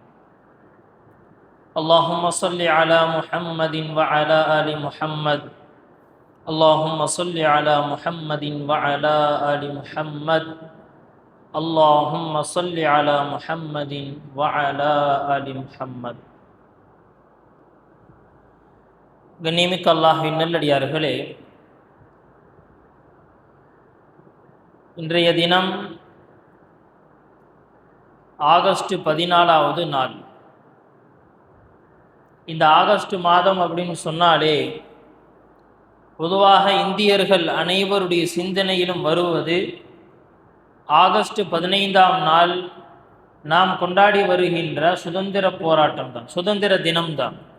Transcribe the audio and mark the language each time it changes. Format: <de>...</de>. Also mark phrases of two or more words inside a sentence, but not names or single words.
<ar>اللهم صل على محمد وعلى آل محمد اللهم صل على محمد وعلى آل محمد اللهم صل على محمد وعلى آل محمد</ar> <ta>கண்ணியமிக்க அல்லாஹ்வின் நல்லடியார்களே, இன்றைய தினம் ஆகஸ்ட் 14வது நாள். இந்த ஆகஸ்ட் மாதம் அப்படின்னு சொன்னாலே பொதுவாக இந்தியர்கள் அனைவருடைய சிந்தனையிலும் வருவது ஆகஸ்ட் 15ஆம் நாள் நாம் கொண்டாடி வருகின்ற சுதந்திர போராட்டம் தான், சுதந்திர தினம்தான்.</ta>